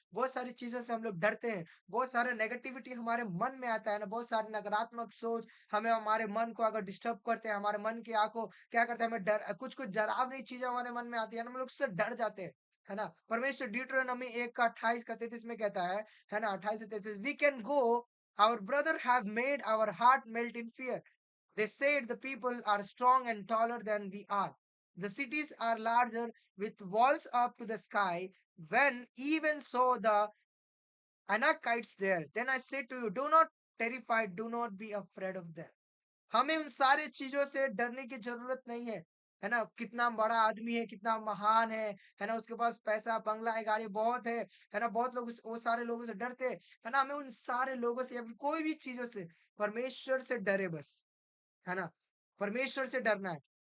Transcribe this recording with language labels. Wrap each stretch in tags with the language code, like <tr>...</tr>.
<hi>बहुत सारी चीज़ों से हम लोग डरते हैं, बहुत सारा नेगेटिविटी हमारे मन में आता है ना, बहुत सारी नकारात्मक सोच हमें हमारे मन को अगर डिस्टर्ब करते हैं, हमारे मन की आँखों क्या करते हैं, हमें कुछ-कुछ डरावनी चीज़ें हमारे मन में आती है ना, हम लोग उससे डर जाते हैं, है ना? परमेश्वर ड्यूटेरोनॉमी 1 का 28 का 33 में कहता है ना?</hi> <en>28 से 33 we can go our brother have made our heart melt in fear. They said the people are strong and taller than we are. The cities are larger with walls up to the sky. When even so the Anakites there. Then I say to you, do not terrified, do not be afraid of them.</en> <hi>हमें उन सारे चीज़ों से डरने की ज़रूरत नहीं है ना? कितना बड़ा आदमी है, कितना महान है ना? उसके पास पैसा, बंगला है, गाड़ी बहुत है ना? बहुत लोग उस वो सारे लोगों से डरते हैं, है ना? हमें उन सारे लोगों से या फिर कोई भी चीज़ों से परमेश्वर से डरे बस, है ना? परमेश्वर से डरना है।</hi>